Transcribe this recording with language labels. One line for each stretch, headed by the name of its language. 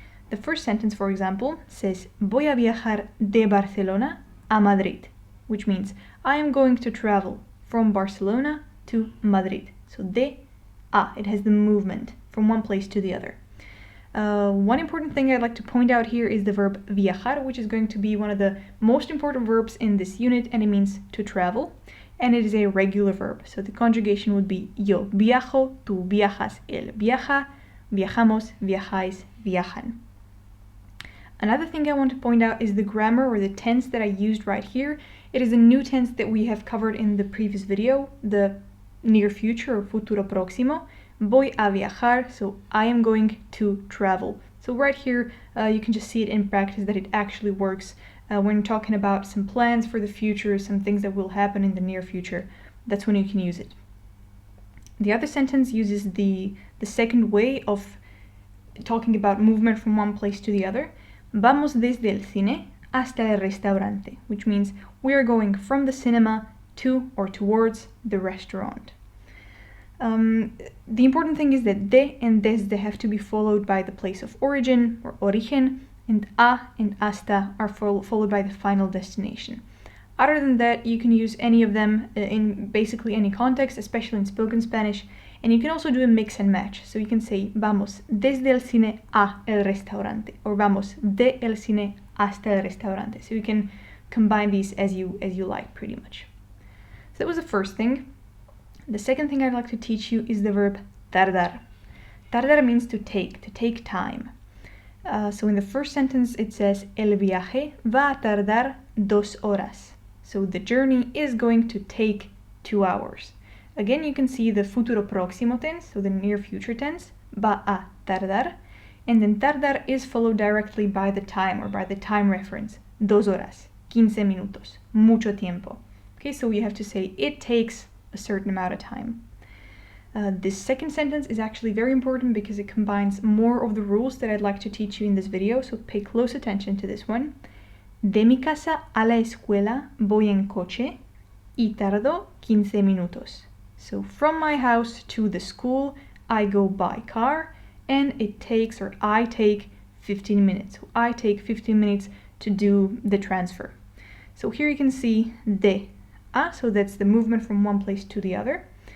English: The first sentence, for example, says
Spanish: voy a viajar de Barcelona a Madrid,
English: which means I am going to travel from Barcelona to Madrid. So de a, it has the movement from one place to the other. One important thing I'd like to point out here is the verb viajar, which is going to be one of the most important verbs in this unit, and it means to travel, and it is a regular verb. So the conjugation would be
Spanish: yo viajo, tú viajas, él viaja, viajamos, viajáis, viajan.
English: Another thing I want to point out is the grammar or the tense that I used right here. It is a new tense that we have covered in the previous video, the near future or futuro próximo.
Spanish: Voy a viajar,
English: so I am going to travel. So right here, you can just see it in practice that it actually works when talking about some plans for the future, some things that will happen in the near future. That's when you can use it. The other sentence uses the second way of talking about movement from one place to the other.
Spanish: Vamos desde el cine hasta el restaurante,
English: which means we are going from the cinema to or towards the restaurant. The important thing is that de and desde have to be followed by the place of origin or origen, and a and hasta are followed by the final destination. Other than that, you can use any of them in basically any context, especially in spoken Spanish, and you can also do a mix and match. So you can say
Spanish: vamos desde el cine a el restaurante, or vamos de el cine hasta el restaurante.
English: So you can combine these as you like, pretty much. So that was the first thing. The second thing I'd like to teach you is the verb tardar. Tardar means to take time. So in the first sentence it says
Spanish: el viaje va a tardar 2 horas.
English: So the journey is going to take 2 hours. Again, you can see the futuro próximo tense, so the near future tense,
Spanish: va a tardar,
English: and then tardar is followed directly by the time or by the time reference,
Spanish: 2 horas, 15 minutos, mucho tiempo.
English: Okay, so you have to say it takes a certain amount of time. This second sentence is actually very important because it combines more of the rules that I'd like to teach you in this video, so pay close attention to this one.
Spanish: De mi casa a la escuela voy en coche y tardo 15 minutos.
English: So from my house to the school, I go by car, and it takes, or I take, 15 minutes. So I take 15 minutes to do the transfer. So here you can see de a, so that's the movement from one place to the other.